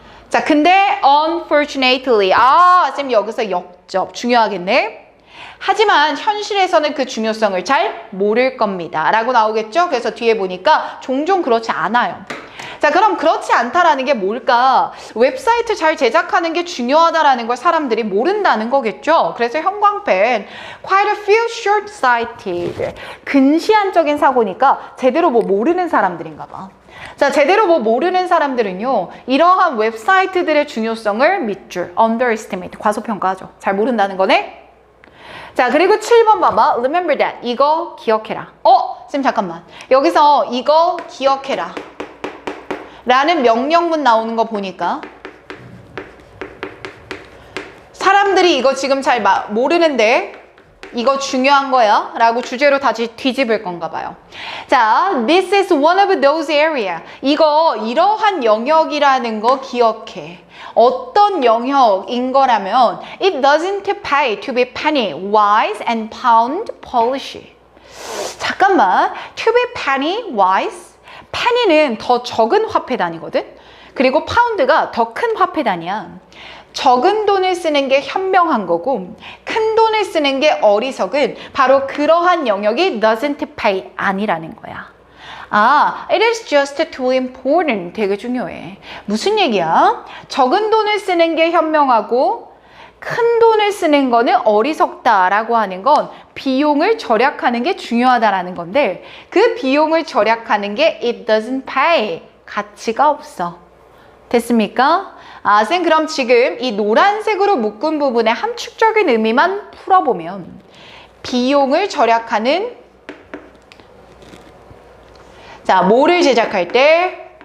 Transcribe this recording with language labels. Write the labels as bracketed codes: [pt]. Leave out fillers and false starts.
[ko] 자, 근데 unfortunately, 쌤 여기서 역접 중요하겠네. 하지만 현실에서는 그 중요성을 잘 모를 겁니다. 라고 나오겠죠? 그래서 뒤에 보니까 종종 그렇지 않아요. 자, 그럼 그렇지 않다라는 게 뭘까? 웹사이트 잘 제작하는 게 중요하다라는 걸 사람들이 모른다는 거겠죠? 그래서 형광펜, [en] quite a few short-sighted. [ko] 근시안적인 사고니까 제대로 뭐 모르는 사람들인가 봐. 자, 제대로 뭐 모르는 사람들은요, 이러한 웹사이트들의 중요성을 밑줄, underestimate, 과소평가하죠. 잘 모른다는 거네? 자, 그리고 7번 봐봐. [en] Remember that. [ko] 이거 기억해라. 쌤 잠깐만. 여기서 이거 기억해라 라는 명령문 나오는 거 보니까 사람들이 이거 지금 잘 모르는데 이거 중요한 거야 라고 주제로 다시 뒤집을 건가 봐요. [en] 자, this is one of those area. [ko] 이거 이러한 영역이라는 거 기억해. 어떤 영역인 거라면 [en] it doesn't pay to be penny wise and pound polish. [ko] 잠깐만, [en] to be penny wise? [ko] penny는 더 적은 화폐 단위거든? 그리고 파운드가 더 큰 화폐 단위야. 적은 돈을 쓰는 게 현명한 거고 큰 돈을 쓰는 게 어리석은 바로 그러한 영역이 [en] doesn't pay [ko] 아니라는 거야. [en] it is just too important. [ko] 되게 중요해. 무슨 얘기야? 적은 돈을 쓰는 게 현명하고 큰 돈을 쓰는 거는 어리석다라고 하는 건 비용을 절약하는 게 중요하다라는 건데 그 비용을 절약하는 게 [en] it doesn't pay. [ko] 가치가 없어. 됐습니까? 쌤 그럼 지금 이 노란색으로 묶은 부분의 함축적인 의미만 풀어보면 비용을 절약하는 자, 뭐를 제작할 때?